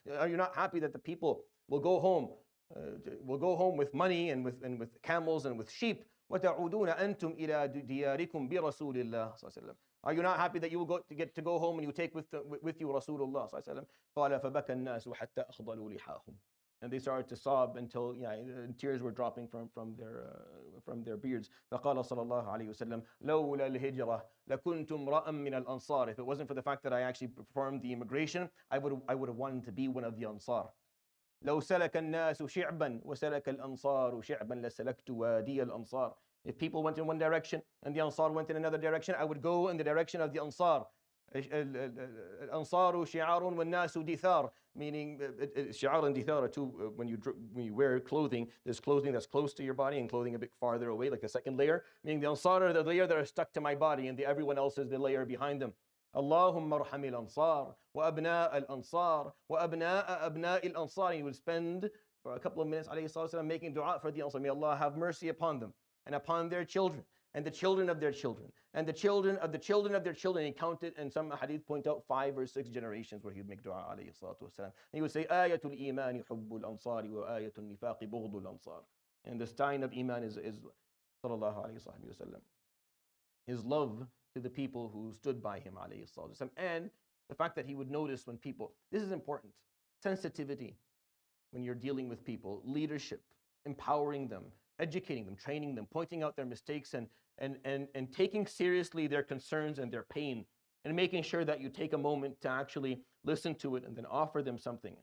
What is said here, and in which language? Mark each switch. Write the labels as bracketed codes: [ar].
[en] Are you not happy that the people will go home with money and with camels and with sheep? [ar] وتعودون أنتم إلى دياركم برسول الله صلى الله عليه وسلم. [en] Are you not happy that you will get to go home and you take with you Rasulullah [ar] صلى الله عليه وسلم? قال فبكى الناس حتى أخضلوا لحاهم. [en] And they started to sob until tears were dropping from their beards. [ar] فقال صلى الله عليه وسلم لولا الهجرة لكنت امرأ من الأنصار. [en] If it wasn't for the fact that I actually performed the immigration, I would have wanted to be one of the Ansar. [ar] لو سلك الناس شعبا وسلك الأنصار شعبا لسلكت وادي الأنصار. [en] If people went in one direction and the Ansar went in another direction, I would go in the direction of the Ansar. [ar] الأنصار شعار والناس دثار. [en] Meaning, shi'ar and dithar are two, when you wear clothing, there's clothing that's close to your body and clothing a bit farther away, like the second layer. Meaning the Ansar are the layer that are stuck to my body and everyone else is the layer behind them. [ar] اللهم ارحم الأنصار وأبناء الأنصار وأبناء أبناء الأنصار. [en] He would spend for a couple of minutes [ar] عليه الصلاة والسلام [en] making dua for the Ansar. May Allah have mercy upon them and upon their children and the children of their children and the children of the children of their children. He counted, and some hadith point out 5 or 6 generations where he would make dua [ar] عليه الصلاة والسلام. [en] He would say [ar] آية الإيمان حب الأنصار وآية النفاق بغض الأنصار. [en] And the sign of Iman is [ar] صلى الله عليه وسلم, [en] his love to the people who stood by him [ar] عليه الصلاة والسلام. [en] And the fact that he would notice when people, this is important, sensitivity when you're dealing with people, leadership, empowering them, educating them, training them, pointing out their mistakes and taking seriously their concerns and their pain, and making sure that you take a moment to actually listen to it and then offer them something.